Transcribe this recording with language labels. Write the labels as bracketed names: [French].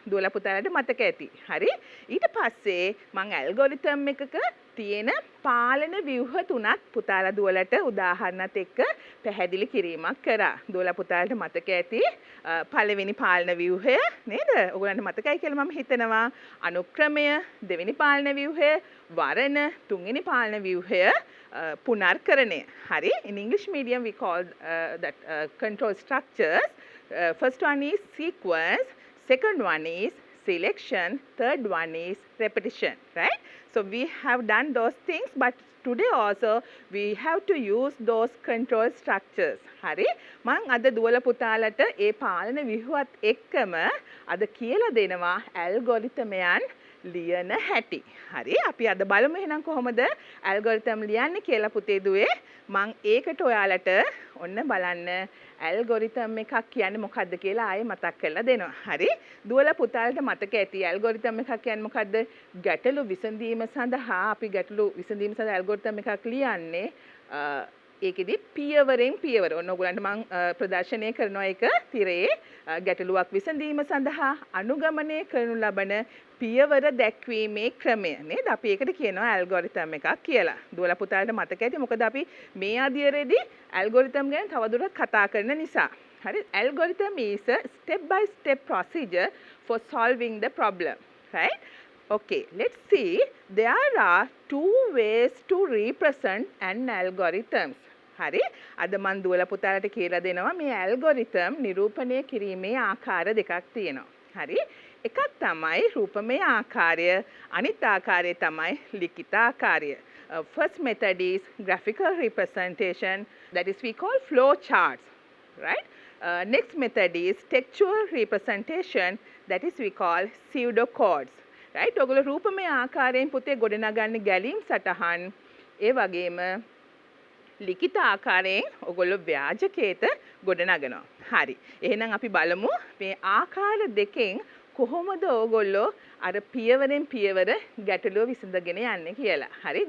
[Sinhala] දුවලා පුතාලට මතක ඇති. හරි. ඊට පස්සේ මම ඇල්ගොරිතම් එකක තියෙන පාලන ව්‍යුහ තුනක් පුතාලා දුවලට උදාහරණත් එක්ක පැහැදිලි කිරීමක් කරා. දුවලා පුතාලට මතක ඇති පළවෙනි පාලන ව්‍යුහය නේද? ඔයගොල්ලන්ට මතකයි කියලා මම හිතනවා. අනුක්‍රමය, දෙවෙනි පාලන ව්‍යුහය, වරණ, තුන්වෙනි පාලන ව්‍යුහය, පුනර්කරණය. හරි. [English] In English medium we call that control structures. First one is sequence, second one is selection, third one is repetition, right? So we have done those things, but today also we have to use those control structures. [Sinhala] හරි. මම අද දුවල පුතාලට ඒ පාලන ව්‍යුහවත් එක්කම අද කියලා දෙනවා ඇල්ගොරිතමයන් ලියන හැටි. හරි. අපි අද බලමු එහෙනම් කොහොමද ඇල්ගොරිතම් ලියන්නේ කියලා පුතේ දුවේ. මම ඒකට ඔයාලට ඔන්න බලන්න ඇල්ගොරිතම් එකක් කියන්නේ මොකක්ද කියලා ආයෙ මතක් කරලා දෙනවා. හරි. දුවලා පුතාලට මතක ඇති ඇල්ගොරිතම් එකක් කියන්නේ මොකක්ද? ගැටලු විසඳීම සඳහා අපි ගැටලු විසඳීම සඳහා ඇල්ගොරිතම් එකක් ලියන්නේ ඒකෙදි පියවරෙන් පියවර ඔන්න ඔයගලන්ට මම ප්‍රදර්ශනය කරනවා ඒක තිරයේ ගැටලුවක් විසඳීම සඳහා අනුගමනය කරනු ලබන පියවර දැක්වීමේ ක්‍රමය නේද? අපි ඒකට කියනවා ඇල්ගොරිතම් එකක් කියලා. දුවලා පුතාලට මතක ඇති මොකද අපි මේ අධ්‍යයනයේදී ඇල්ගොරිතම් ගැන තවදුරටත් කතා කරන නිසා. හරි? [English] Algorithm is a step by step procedure for solving the problem, right? Okay, let's see. There are two ways to represent an algorithm. [Sinhala] හරි අද මන් දුවලා පුතාලට කියලා දෙනවා මේ ඇල්ගොරිතම් නිරූපණය කිරීමේ ආකාර දෙකක් තියෙනවා. හරි එකක් තමයි රූපමය ආකාරය අනිත් ආකාරය තමයි ලිඛිත ආකාරය. [English] First method is graphical representation, that is we call flow charts, right? Next method is textual representation, that is we call pseudocodes, right? [Sinhala] ඔයගොල්ලෝ රූපමය ආකාරයෙන් පුතේ ගොඩනගන්නේ ගැලීම් සටහන් ඒ වගේම ලිඛිත ආකාරයෙන් ඔයගොල්ලෝ ව්‍යාජකේත ගොඩනගනවා. හරි. එහෙනම් අපි බලමු මේ ආකාර දෙකෙන් කොහොමද ඔයගොල්ලෝ අර පියවරෙන් පියවර ගැටලුව විසඳගෙන යන්නේ කියලා. හරි.